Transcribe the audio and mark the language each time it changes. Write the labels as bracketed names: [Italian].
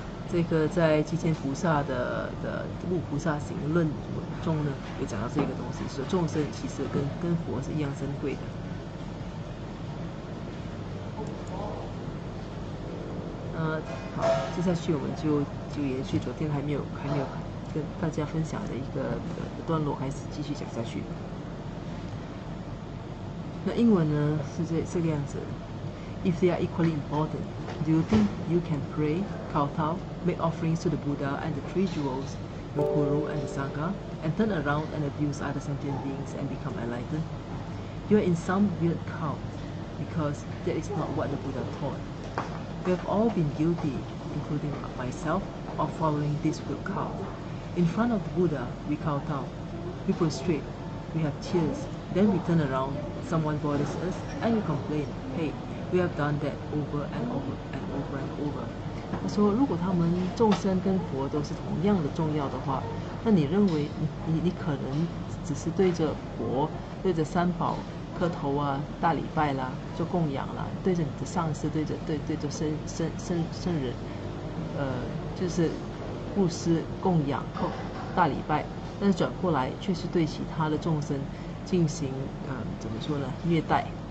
[Chinese] 这个在寂天菩萨的悟菩萨行论中呢，有讲到这个东西，说众生其实跟佛是一样珍贵的。好，接下去我们就延续昨天还没有跟大家分享的一个段落，还是继续讲下去。那英文呢是这个样子。 [English] If they are equally important, do you think you can pray, kowtow, make offerings to the Buddha and the 3 jewels, the Guru and the Sangha, and turn around and abuse other sentient beings and become enlightened? You are in some weird cult, because that is not what the Buddha taught. We have all been guilty, including myself, of following this weird cult. In front of the Buddha, we kowtow, we prostrate, we have tears, then we turn around, someone bothers us, and we complain, hey, we have done that over and over and over and over. [Chinese] 他说，如果他们众生跟佛都是同样的重要的话，那你认为你可能只是对着佛、对着三宝磕头啊、大礼拜啦、做供养啦，对着你的上司、对着圣人，就是布施供养、大礼拜，但是转过来却是对其他的众生进行怎么说呢？虐待。